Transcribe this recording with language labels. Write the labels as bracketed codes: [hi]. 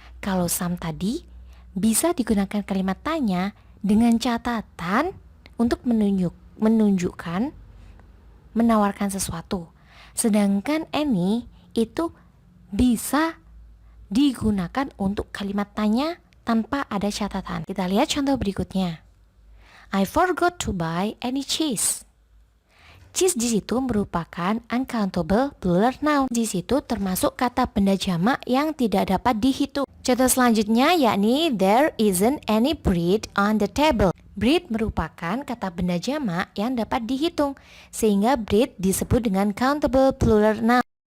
[id] kalau some tadi bisa digunakan kalimat tanya dengan catatan untuk menunjukkan, menawarkan sesuatu. Sedangkan any itu bisa digunakan untuk kalimat tanya tanpa ada catatan. Kita lihat contoh berikutnya. [en] I forgot to buy any cheese. [id] Cheese di situ merupakan uncountable plural noun. Di situ termasuk kata benda jamak yang tidak dapat dihitung. Contoh selanjutnya yakni there isn't any bread on the table. Bread merupakan kata benda jamak yang dapat dihitung, sehingga bread disebut dengan countable plural noun.